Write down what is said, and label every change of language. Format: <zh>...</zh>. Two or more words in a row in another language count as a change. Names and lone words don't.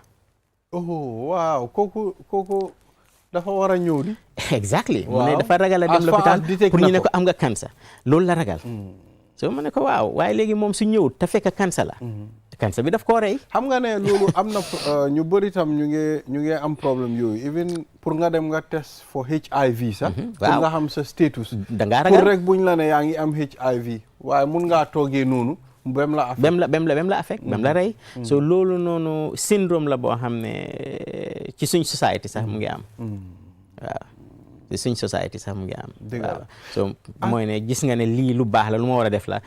<wo>Oh waaw kooku dafa war a ñëw di. exactly mu ne dafa ragal a dem lopitaan pour ñu ne ko am nga cancer loolu la ragal. so ma ne ko waaw waaye léegi moom su ñëwut te fekk cancer la. cancer bi daf koo rey. xam nga ne loolu am na ñu bëri tam ñu ngi am problème yooyu even pour nga dem nga</wo> <en>test for HIV</en> <wo>sax. pour nga xam sa status. da ngaa ragal pour rek buñ la ne yaa ngi am HIV waaye mun ngaa toogee noonu. bem la affect bem la rey. so loolu noonu syndrome la boo xam ne ci suñ society sax mu ngi am. waaw. ci suñ society sax mu ngi am. waaw so mooy ne gis nga ne lii lu baax la lu ma war a def la.</wo>